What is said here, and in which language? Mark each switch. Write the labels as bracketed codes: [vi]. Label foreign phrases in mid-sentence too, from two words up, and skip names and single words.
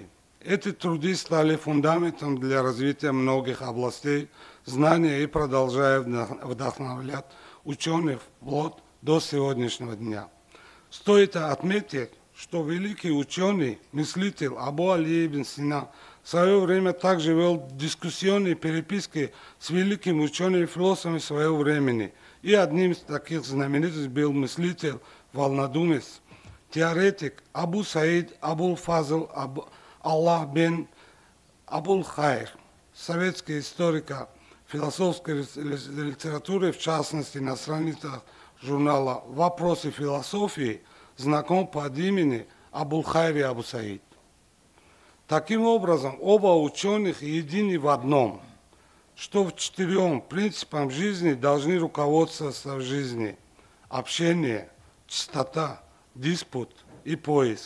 [ru] Эти труды стали фундаментом для развития многих областей знания и продолжают вдохновлять ученых вплоть до сегодняшнего дня. Стоит отметить, что великий ученый, мыслитель Абу Али ибн Сина в свое время также вел дискуссионные переписки с великими учеными и философами своего времени. И одним из таких знаменитых был мыслитель, вольнодумец, теоретик Абу Саид Абул Фазл Аллах бен Абул Хайр, советский историк философской литературы, в частности на страницах журнала «Вопросы философии», знаком под именем Абул Хайр и Абу Саид. Таким образом, оба ученых едины в одном, что в 4 принципам жизни должны руководствоваться в жизни: общение, чистота, диспут и поиск.